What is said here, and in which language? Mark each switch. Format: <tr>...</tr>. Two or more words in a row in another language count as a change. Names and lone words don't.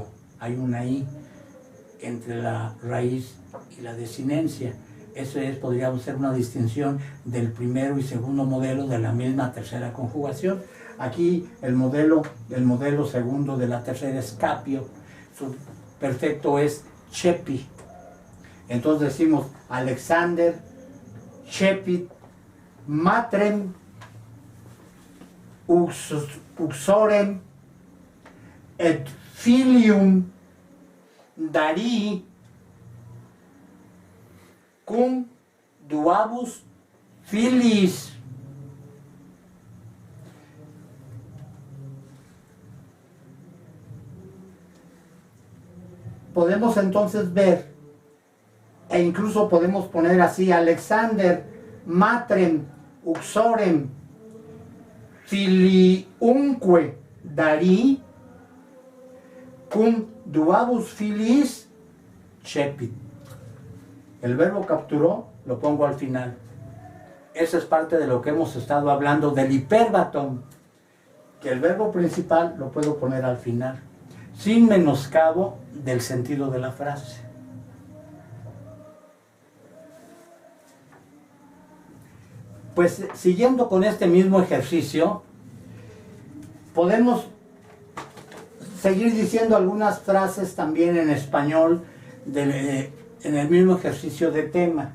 <es>Hay una i entre la raíz y la desinencia. Eso podríamos hacer una distinción del primero y segundo modelo de la misma tercera conjugación. Aquí el modelo segundo de la tercera es capio, su perfecto es chepi. Entonces decimos</es> <la>Alexander Shepit matrem uxorem et filium darii cum duabus filiis.</la> <es>Podemos entonces ver, e incluso podemos poner así,</es> <la>Alexander matrem uxorem filiumque darii cum duabus filiis cepit.</la> <es>El verbo capturó lo pongo al final. Esa es parte de lo que hemos estado hablando del hiperbatón, que el verbo principal lo puedo poner al final, sin menoscabo del sentido de la frase. Pues siguiendo con este mismo ejercicio, podemos seguir diciendo algunas frases también en español en el mismo ejercicio de tema.</es>